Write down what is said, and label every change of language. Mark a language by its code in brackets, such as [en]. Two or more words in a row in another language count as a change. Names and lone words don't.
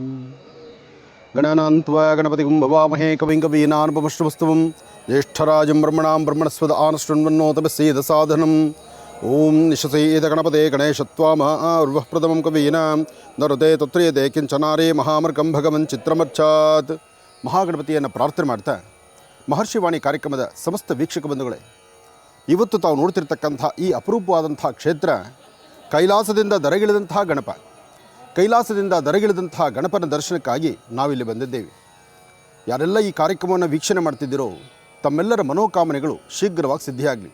[sa] गणानान्त्वा गणपतिं भवामहे कविं कवीनानुपमश्रवस्तवं ज्येष्ठराजं ब्रह्मणां ब्रह्मणस्पद आनशृण्वन्नोतपस्येदसाधनम् ओम निशसेद गणपते गणेशत्वामः प्रथमं कवीनां नरुते तत्रेते किञ्चनारे महामर्कं भगवन् चित्रमर्चात् [kn] ಮಹಾಗಣಪತಿಯನ್ನು ಪ್ರಾರ್ಥನೆ ಮಾಡ್ತಾ, ಮಹರ್ಷಿವಾಣಿ ಕಾರ್ಯಕ್ರಮದ ಸಮಸ್ತ ವೀಕ್ಷಕ ಬಂಧುಗಳೇ, ಇವತ್ತು ತಾವು ನೋಡ್ತಿರ್ತಕ್ಕಂಥ ಈ ಅಪರೂಪವಾದಂಥ ಕ್ಷೇತ್ರ ಕೈಲಾಸದಿಂದ ದರಗಿಳಿದಂತಹ ಗಣಪ. ಕೈಲಾಸದಿಂದ ದರಗಿಳಿದಂತಹ ಗಣಪನ ದರ್ಶನಕ್ಕಾಗಿ ನಾವಿಲ್ಲಿ ಬಂದಿದ್ದೇವೆ. ಯಾರೆಲ್ಲ ಈ ಕಾರ್ಯಕ್ರಮವನ್ನು ವೀಕ್ಷಣೆ ಮಾಡ್ತಿದ್ದೀರೋ ತಮ್ಮೆಲ್ಲರ ಮನೋಕಾಮನೆಗಳು ಶೀಘ್ರವಾಗಿ ಸಿದ್ಧಿಯಾಗಲಿ.